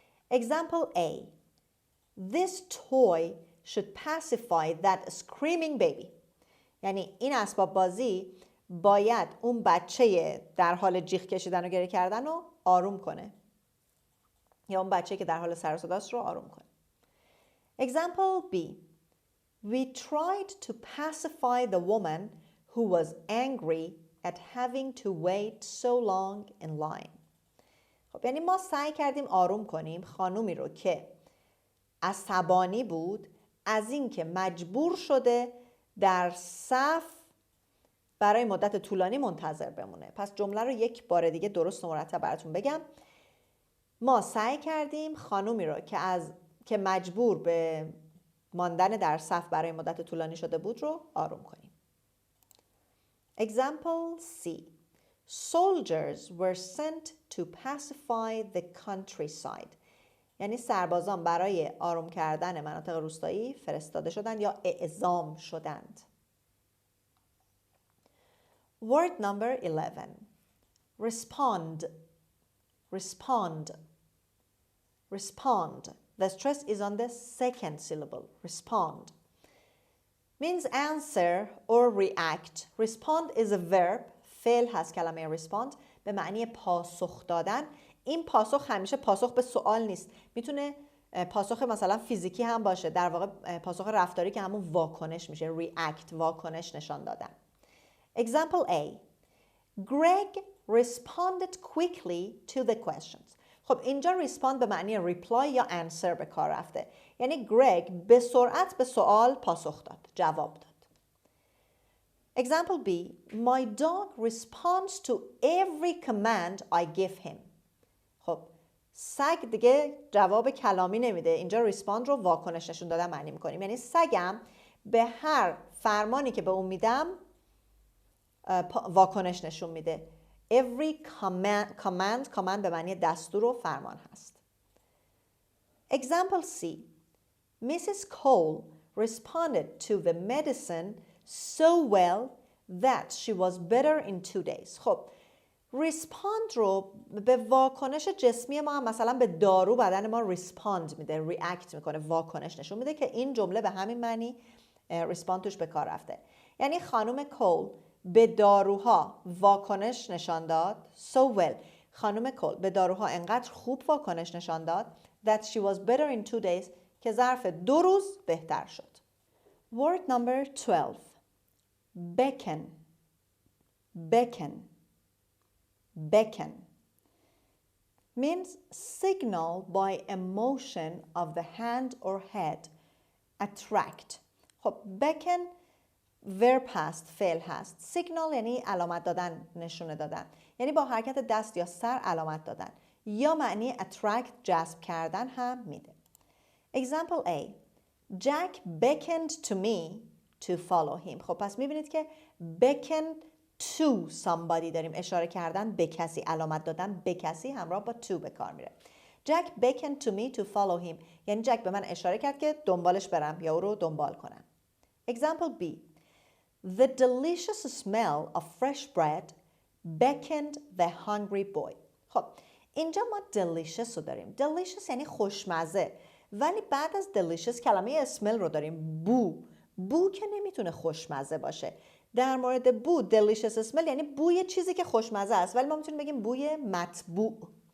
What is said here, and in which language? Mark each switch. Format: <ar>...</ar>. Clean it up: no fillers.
<en>Example A. This toy should pacify that screaming baby.</en> <fa>یعنی این اسباب بازی باید اون بچه در حال جیغ کشیدن و گریه کردن رو آروم کنه، یا اون بچه که در حال سر و صداست رو آروم کنه.</fa> <en>Example B. We tried to pacify the woman who was angry at having to wait so long in line.</en> <fa>خب یعنی ما سعی کردیم آروم کنیم خانومی رو که عصبانی بود از اینکه مجبور شده در صف برای مدت طولانی منتظر بمونه. پس جمله رو یک بار دیگه درست و مرتب براتون بگم. ما سعی کردیم خانومی رو که مجبور به ماندن در صف برای مدت طولانی شده بود رو آروم کنیم.</fa> <en>Example C. Soldiers were sent to pacify the countryside.</en> <fa>یعنی سربازان برای آروم کردن مناطق روستایی فرستاده شدند یا اعزام شدند.</fa> <en>Word number 11. Respond. Respond. Respond. The stress is on the second syllable. Respond. Means answer or react. Respond is a verb.</en> <fa>فعل هست کلمه respond به معنی پاسخ دادن. این پاسخ همیشه پاسخ به سوال نیست. میتونه پاسخ مثلا فیزیکی هم باشه. در واقع پاسخ رفتاری که همون واکنش میشه. react واکنش نشان دادن.</fa> <en>Example A. Greg responded quickly to the questions.</en> <fa>خب اینجا respond به معنی reply یا answer به کار رفته. یعنی گرگ به سرعت به سوال پاسخ داد، جواب داد.</fa> <en>Example B. My dog responds to every command I give him.</en> <fa>خب سگ دیگه جواب کلامی نمیده. اینجا respond رو واکنش نشون دادن معنی میکنیم. یعنی سگم به هر فرمانی که به اون میدم واکنش نشون میده.</fa> <en>Every command</en> <fa>به معنی دستور و فرمان هست.</fa> <en>Example C. Mrs. Cole responded to the medicine so well that she was better in 2 days.</en> <fa>خب respond رو به واکنش جسمی ما هم مثلا به دارو بدن ما respond میده، react میکنه، واکنش نشون میده که این جمله به همین معنی respond توش به کار رفته. یعنی خانم کول به داروها واکنش نشان داد</fa> <en>so well.</en> <fa>خانم کول به داروها انقدر خوب واکنش نشان داد</fa> <en>that she was better in 2 days</en> <fa>که ظرف 2 روز بهتر شد.</fa> <en>Word number 12. Beckon. Beckon. Beckon. means signal by a motion of the hand or head. attract.</en> <fa>خب beckon verb هست، فعل هست. signal یعنی علامت دادن، نشونه دادن، یعنی با حرکت دست یا سر علامت دادن، یا معنی attract جذب کردن هم میده.</fa> <en>Example A. Jack beckoned to me to follow him.</en> <fa>خب پس میبینید که</fa> <en>beckon to somebody</en> <fa>داریم، اشاره کردن به کسی، علامت دادن به کسی همراه با to به کار میره.</fa> <en>Jack beckoned to me to follow him.</en> <fa>یعنی جک به من اشاره کرد که دنبالش برم یا او رو دنبال کنم.</fa> <en>Example B. The delicious smell of fresh bread beckoned the hungry boy.</en> <fa>خب اینجا ما delicious رو داریم. delicious یعنی خوشمزه، ولی بعد از delicious کلمه smell رو داریم. بو که نمیتونه خوشمزه باشه. در مورد بو delicious smell یعنی بوی چیزی که خوشمزه است، ولی ما میتونیم بگیم بوی مطبوع.</fa>